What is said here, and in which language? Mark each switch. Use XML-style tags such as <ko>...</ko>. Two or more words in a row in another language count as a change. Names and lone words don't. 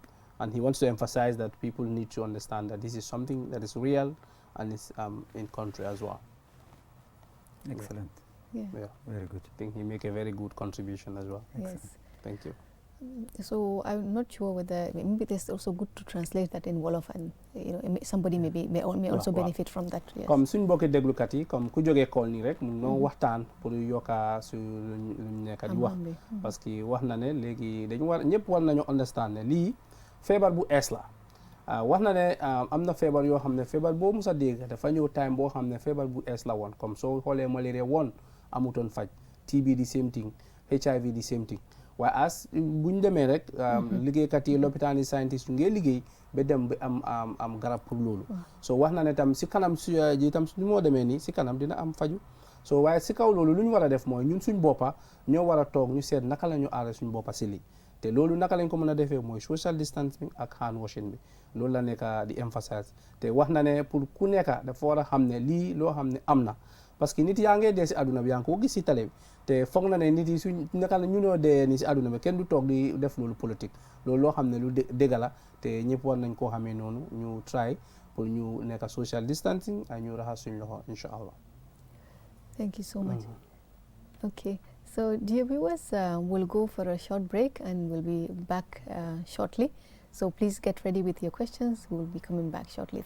<en>And he wants to emphasize that people need to understand that this is something that is real and is in country as well. Excellent. Yeah. Very good. I think he make a very good contribution as well. Yes. Thank you. So I'm not sure whether maybe it's also good to translate that in Wolof, and somebody may also benefit from that. Yes.</en> <wo>Comme suñ bokki déglukat yi comme ku jógee kool nii rek mun noo waxtaan pour yokka su luñ nekk di wax</wo> <fr>parce que</fr> <wo>wax na ne léegi dañu war ñëpp war nañu understand ne lii feebar bu ees la wax na ne am na feebar yoo xam ne feebar boo musa dégg dafa ñëw time boo xam ne feebar bu ees la woon comme soo xoolee malaria woon amutoon faj TB di</wo> <en>same thing</en> <wo>HIV di</wo> <en>same thing</en> <wo>waaye as buñ demee rek liggéeykat yi lopitaan yi scientist yu ngee liggéey ba dem ba am garab pour loolu so wax na ne tam si kanam ji tam ni moo demee nii si kanam dina am faju so waaye si kaw loolu lu ñu war a def mooy ñun suñ boppa ñoo war a toog ñu seet naka la ñu aare suñ boppa si lii te loolu naka lañ ko mën a defee mooy</wo> <en>social distancing</en> <wo>ak</wo> <en>hand washing</en> <wo>bi loolu la nekk di emphasize te wax na ne pour ku nekk dafa war a xam ne lii loo xam ne am na</wo> <fr>parce que</fr> <wo>nit yaa ngee dee si àdduna bi yaa ngi ko gis si télé bi te foog na ne nit yi suñ naka la ñu noo dee ni si àdduna bi kenn du toog di def loolu politique loolu loo xam ne lu dëgg la te ñëpp war nañ koo xamee noonu ñu try pour ñu nekk</wo> <en>social distancing</en> <wo>ak ñu raxas suñ loxo</wo> <ar>incha allah.</ar> <en>Thank you so much. Okay, so dear viewers, we'll go for a short break and we'll be back shortly. So please get ready with your questions. We'll be coming back shortly.</en>